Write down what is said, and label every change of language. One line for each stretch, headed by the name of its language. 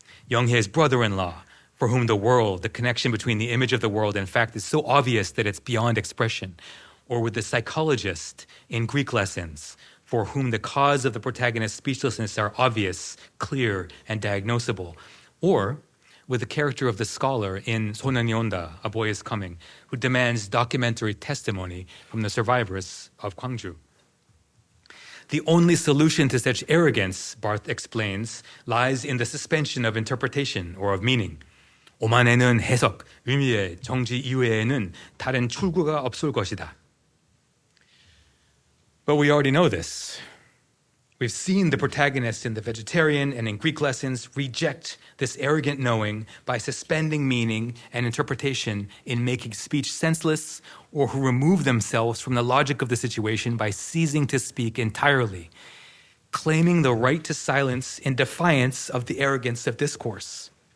English: Younghae's brother-in-law, for whom the world, the connection between the image of the world and fact is so obvious that it's beyond expression, or with the psychologist in Greek lessons, for whom the cause of the protagonist's speechlessness are obvious, clear, and diagnosable, or with the character of the scholar in 소년연다, A Boy is Coming, who demands documentary testimony from the survivors of Gwangju. The only solution to such arrogance, Barth explains, lies in the suspension of interpretation or of meaning.
Korean: 오만에는 해석, 의미의 정지 이외에는 다른 출구가 없을 것이다.
English: But we already know this. We've seen the protagonists in The Vegetarian and in Greek lessons reject this arrogant knowing by suspending meaning and interpretation in making speech senseless, or who remove themselves from the logic of the situation by ceasing to speak entirely, claiming the right to silence in defiance of the arrogance of discourse.